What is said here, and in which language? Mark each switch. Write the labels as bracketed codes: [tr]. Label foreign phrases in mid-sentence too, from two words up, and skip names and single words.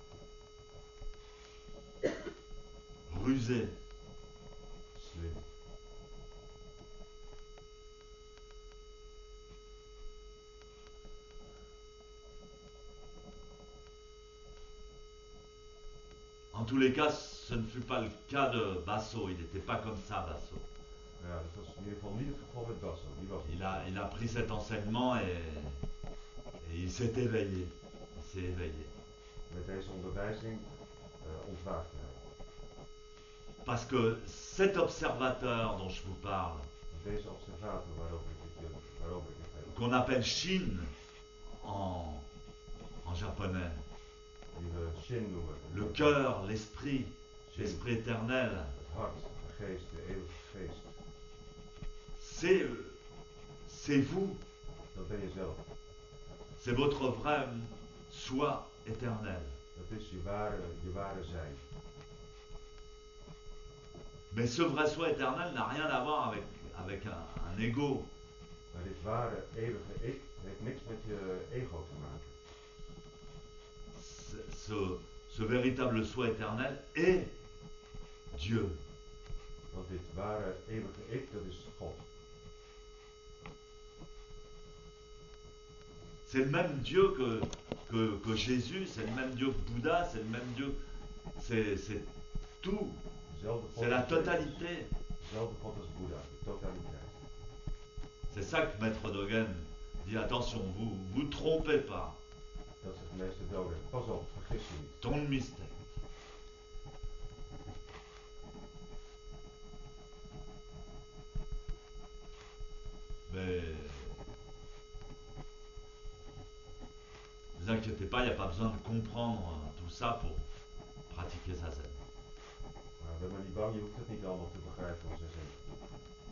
[fr] Rusé. [nl] Slim. [fr] En tous les cas, ce ne fut pas le cas de Basso. Il n'était pas comme ça, Basso. [nl] Ja, dat was in ieder geval niet het geval met Basso. Die was [fr] Il a pris cet enseignement et il s'est éveillé. Il s'est éveillé. [nl] Met deze onderwijzing ontwaakte hij. [fr] Parce que cet observateur dont je vous parle, [nl] Deze observator waarover ik het heb, [fr] qu'on appelle Shin en japonais, [nl] die we Shin noemen. [fr] le cœur, l'esprit, Shin, l'esprit éternel, [nl] het hart, de geest, de eeuwige geest. [fr] C'est vous. [nl] Dat ben je zelf. [fr] C'est votre vrai soi éternel. [nl] Dat is je ware zijn. [fr] Mais ce vrai soi éternel n'a rien à voir avec un ego. [nl] Maar dit ware eeuwige ik heeft niks met je ego te maken. [fr] Ce véritable soi éternel est Dieu. [nl] Want dit ware eeuwige ik, dat is God. [fr] C'est le même Dieu que Jésus, c'est le même Dieu que Bouddha, c'est le même Dieu. C'est tout. C'est la totalité. [nl] Dezelfde God als Boeddha, de totaliteit. [fr] C'est ça que Maître Dogen dit, attention, vous trompez pas. [nl] Dat zegt meester Dogen. Pas op, vergis je niet. [en] Don't mistake. [fr] Mais ne vous inquiétez pas, il n'y a pas besoin de comprendre tout ça pour pratiquer Zazen. [nl] Maar ben maar niet bang, je hoeft het niet allemaal te begrijpen van zijn zin.